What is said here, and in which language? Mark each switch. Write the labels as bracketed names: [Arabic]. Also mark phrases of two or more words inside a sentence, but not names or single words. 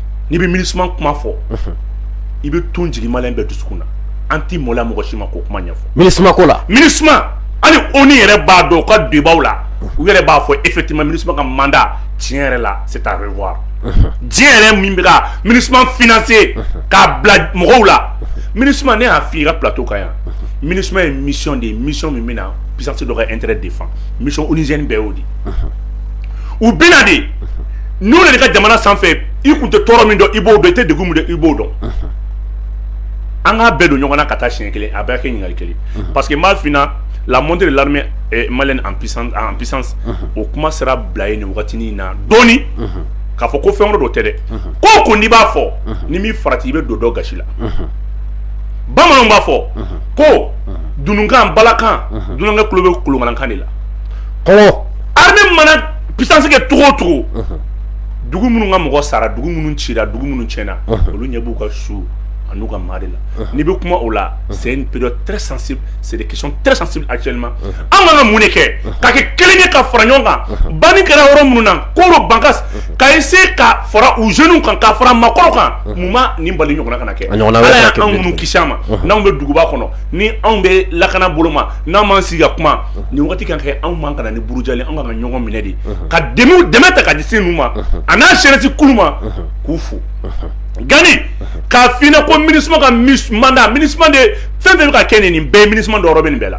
[Bambara] Ni bɛ MINUSMA kuma fɔ i bɛ ton jigin malien bɛɛ dusukun na an ti mɔla mɔgɔ si ma k'o kuma ɲɛfɔ MINUSMA ko la MINUSMA hali ONU yɛrɛ b'a dɔn u ka débat la u yɛrɛ b'a fɔ effectivement MINUSMA ka mandat tiɲɛ yɛrɛ la [French] c'est à revoir [Bambara] diɲɛ yɛrɛ min bɛ ka MINUSMA financer k'a bila mɔgɔw la MINUSMA ne y'a f'i ye i ka plateau kan yan MINUSMA ye mission de ye mission min bɛ na puissance dɔ ka [French] intérêt défend mission onusienne [Bambara] bɛɛ y'o de u bɛna de n'u de ka jamana sanfɛ i kun tɛ tɔɔrɔ min dɔn i b'o dɔn i tɛ degun min dɔn i b'o dɔn an k'a bɛɛ don ɲɔgɔn na ka taa siɲɛ kelen a bɛɛ kɛ ɲininkali kelen [French] parce que m'a fina la montée de l'armée malienne en puissance [Bambara] o kuma sera bila ye nin wagatinin na dɔɔni k'a fɔ ko fɛn wɛrɛ dɔ tɛ dɛ ko ko n'i b'a fɔ ni min farati i bɛ don dɔ gasi la bamananw b'a fɔ ko dununkan balakan dunankɛ tulo bɛ kolonkalankan de la armée mana puissance kɛ cogo o cogo dugu minnu ka mɔgɔ sara dugu minnu cira dugu minnu tiɲɛna olu ɲɛ b'u ka su an'u ka maa de la n'i bɛ kuma o la [French] c'est une période très sensible c'est des questions très sensibles actuellement [Bambara] an kan ka mun de kɛ ka kɛ kelen ye ka fara ɲɔgɔn kan banni kɛra yɔrɔ minnu na koro bankas ka essayer ka fara u jeunes kan ka fara maakɔrɔw kan mun ma nin bali ɲɔgɔnna kana kɛ ala y'an minnu kisi a ma n'anw bɛ duguba kɔnɔ ni anw bɛ lakana bolo ma n'an m'an sigi ka kuma nin wagati kan kɛ anw man ka na ni burujali anw kan ka ɲɔgɔn minɛ de ka dɛmɛ ta ka di se ninnu ma a n'a jeunesse kulu ma k'u fo Gani k'a f'i ɲɛna ko MINUSMA ka mandat MINUSMA de fɛn fɛn bɛ ka kɛ nin bɛɛ MINUSMA dɔrɔn bɛ nin bɛɛ la